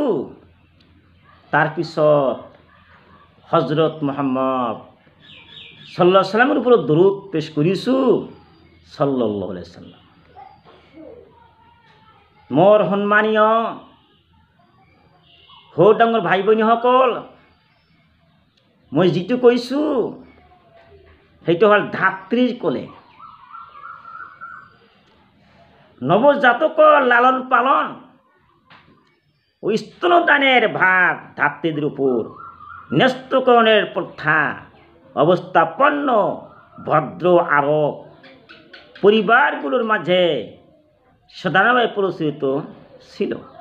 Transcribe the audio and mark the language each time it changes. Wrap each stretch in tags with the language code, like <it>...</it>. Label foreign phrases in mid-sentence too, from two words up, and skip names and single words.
<as>তাৰপিছত হজৰত মুহাম্মদ সাল্লাল্লাহু আলাইহি সাল্লামৰ ওপৰত দৰুদ পেশ কৰিছোঁ</as> <ar>صلى الله عليه سلم.</ar> <as>মোৰ সন্মানীয় সৰু ডাঙৰ ভাই ভনীসকল, মই যিটো কৈছোঁ সেইটো হ'ল ধাত্ৰীৰ কোলে।</as> <bn>নৱজাতকৰ লালন পালন ও স্তনদানের ভার ধাত্রীদের উপর ন্যস্তকরণের প্রথা অবস্থাপন্ন ভদ্র আরব পরিবারগুলোর মাঝে সাধারণভাবে প্রচলিত ছিল।</bn>